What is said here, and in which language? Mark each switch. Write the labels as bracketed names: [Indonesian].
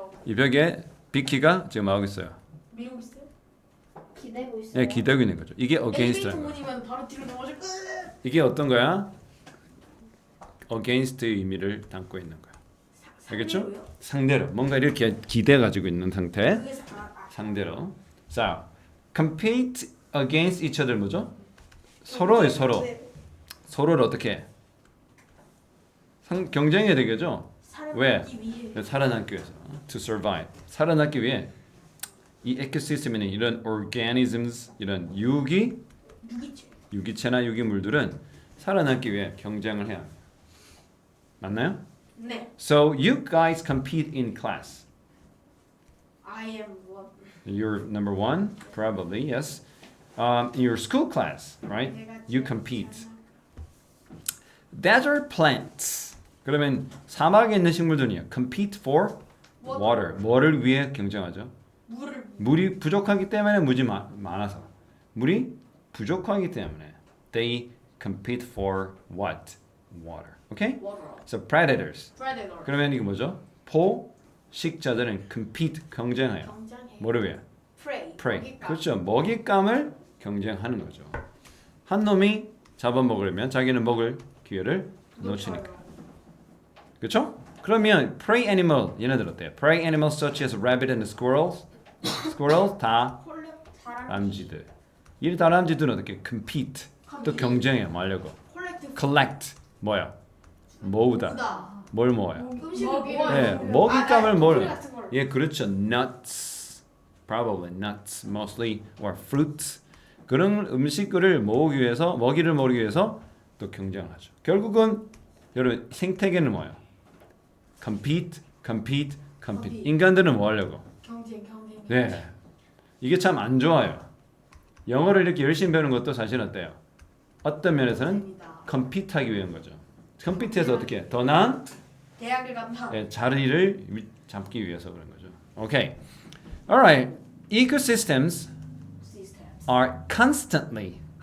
[Korean] 이 벽에 비키가 지금 나오고 있어요. 미국 있어요? 기대고 있어요. 예, 기대고 있는 거죠. 이게 against. 엘리베이터 문이면 바로 뒤로 넘어질 거. 이게 어떤 거야? against의 의미를 담고 있는 거야. 알겠죠? 상대로. 뭔가 이렇게 기대 가지고 있는 상태. 그게 상대로. [English] 자, compete against each other [Korean] 뭐죠? 서로의 서로. 서로를 어떻게? 경쟁해야 되겠죠? 왜? 살아남기 위해. 살아남기 위해서. [English] To survive. [Korean] 살아남기 위해 이 에코시스템에는 이런 organisms, 이런 유기체. 유기체나 유기물들은 살아남기 위해 경쟁을 해야 합니다. 맞나요? 네. [English] So you guys compete in class. I am one. You're number one, probably, yes. In your school class, right? You compete. Desert plants. [Korean] 그러면 사막에 있는 식물들은요. [English] Compete for water. [Korean] 뭐를 위해 경쟁하죠? 물을. 물이 부족하기 때문에 물이 많아서. 물이 부족하기 때문에 [English] they compete for what? Water. Okay? water. So predators. predator. [Korean] 그러면 이게 뭐죠? 포식자들은 compete 경쟁해요. 경쟁해. 뭐를 위해? [English] prey. prey. [Korean] 먹잇감. 그렇죠. 먹잇감을 경쟁하는 거죠. 한 놈이 잡아먹으려면 자기는 먹을 기회를 놓치니까. 그렇죠? 그러면 prey animal 얘네들 어때요? [English] prey animals such as rabbit and squirrels. [Korean] squirrels 다 다람쥐들. 이 다람쥐들은 어떻게 compete 또 경쟁해 뭐 하려고? collect 뭐야? 모으다. 뭘 모아요? 음식을 예, 먹잇감을 뭘? 예, 그렇죠. [English] nuts, probably nuts, mostly or fruits. [Korean] 그런 음식을 모으기 위해서 먹이를 모으기 위해서 또 경쟁을 하죠. 결국은 여러분 생태계는 뭐예요? compete. 인간들은 뭐 하려고? 경쟁. 네, 이게 참 안 좋아요. 영어를 이렇게 열심히 배우는 것도 사실 어때요? 어떤 면에서는 compete하기 위한 거죠. compete해서 어떻게 더 나은 대학을 간다. 자리를 잡기 위해서 그런 거죠. [English] Okay, alright. Ecosystems are constantly.